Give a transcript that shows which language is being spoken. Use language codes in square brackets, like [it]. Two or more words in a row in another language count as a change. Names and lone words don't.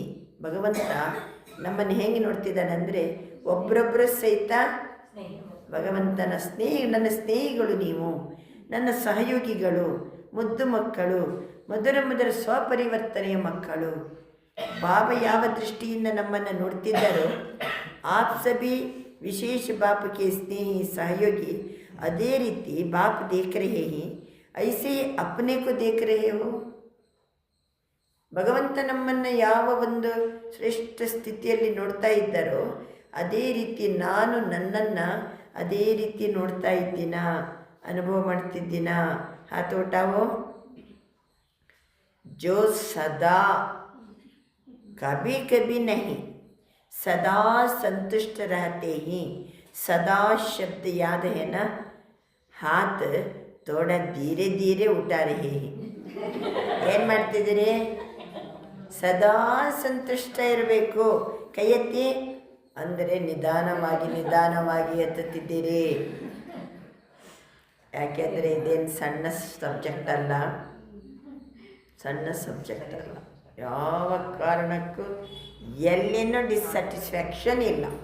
[kn] ಭಗವಂತ ನಮ್ಮನ್ನು ಹೇಗೆ ನೋಡ್ತಿದ್ದಾನೆ ಅಂದರೆ, ಒಬ್ಬರೊಬ್ಬರು ಸಹಿತ ಭಗವಂತನ ಸ್ನೇಹಿ. ನನ್ನ ಸ್ನೇಹಿಗಳು ನೀವು, ನನ್ನ ಸಹಯೋಗಿಗಳು, ಮುದ್ದು ಮಕ್ಕಳು, ಮಧುರ ಸ್ವಪರಿವರ್ತನೆಯ ಮಕ್ಕಳು. ಬಾಬಾ ಯಾವ ದೃಷ್ಟಿಯಿಂದ ನಮ್ಮನ್ನು ನೋಡ್ತಿದ್ದಾರೋ, [hi] आप सभी विशेष बाप के स्नेही सहयोगी, [kn] ಅದೇ ರೀತಿ [hi] बाप देख रहे हैं, ऐसे ही अपने को देख रहे हो. [kn] ಭಗವಂತ ನಮ್ಮನ್ನು ಯಾವ ಒಂದು ಶ್ರೇಷ್ಠ ಸ್ಥಿತಿಯಲ್ಲಿ ನೋಡ್ತಾ ಇದ್ದಾರೋ ಅದೇ ರೀತಿ ನಾನು ನನ್ನನ್ನು ಅದೇ ರೀತಿ ನೋಡ್ತಾ ಇದ್ದೀನಾ, ಅನುಭವ ಮಾಡ್ತಿದ್ದೀನಾ. [hi] ಹಾತೋಟಾವೋ जो सदा कभी कभी नहीं सदा संतुष्ट रहते हैं. सदा शब्द याद है ना. हाथ थोड़ा धीरे धीरे उठा रहे हैं. [kn] ಏನು ಮಾಡ್ತಿದ್ದೀರಿ? ಸದಾ ಸಂತುಷ್ಟ ಇರಬೇಕು. ಕೈ ಎತ್ತಿ ಅಂದರೆ ನಿಧಾನವಾಗಿ ಎತ್ತುತ್ತಿದ್ದೀರಿ. ಯಾಕೆಂದರೆ ಇದೇನು ಸಣ್ಣ ಸಬ್ಜೆಕ್ಟ್ ಅಲ್ಲ. ಯಾವ ಕಾರಣಕ್ಕೂ ಎಲ್ಲಿನೂ ಡಿಸ್ಸ್ಯಾಟಿಸ್ಫ್ಯಾಕ್ಷನ್ ಇಲ್ಲ.